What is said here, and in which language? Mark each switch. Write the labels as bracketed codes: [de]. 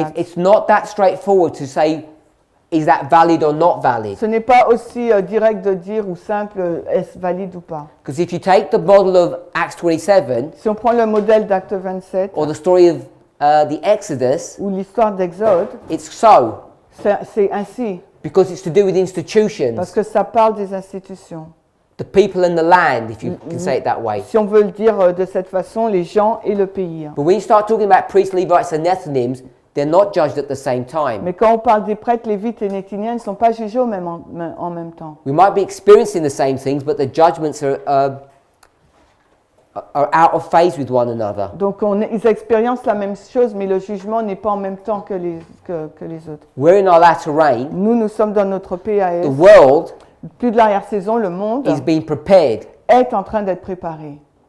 [en] It's not that straightforward to say, is that valid or not valid? [fr] Ce n'est pas aussi direct de dire ou simple, est-ce valide ou pas. [en] Because if you take the model of Acts 27, [fr] Si on prend le modèle d'Acte 27 [en] or the story of the Exodus, [fr] ou l'histoire d'Exode, [en] it's so, [fr] c'est ainsi, [en] because it's to do with institutions, [fr] parce que ça parle des institutions. [en] the people and the land, if you can say it that way. [fr] Si on veut le dire de cette façon, les gens et le pays. [en] But when you start talking about priests, Levites, and Nethinims, they're not judged at the same time. [fr] Mais quand on parle des prêtres, lévites et néthiniens, ils ne sont pas jugés en même temps. [en] We might be experiencing the same things, but the judgments are out of phase with one another. [fr] Donc ils expériencent la même chose, mais le jugement n'est pas en même temps que les autres. [en] We're in our latter rain. [fr] Nous sommes dans notre PAS. [en] The world [fr] Plus de l'arrière-saison, le monde [en] is being prepared. [fr] est en train d'être préparé.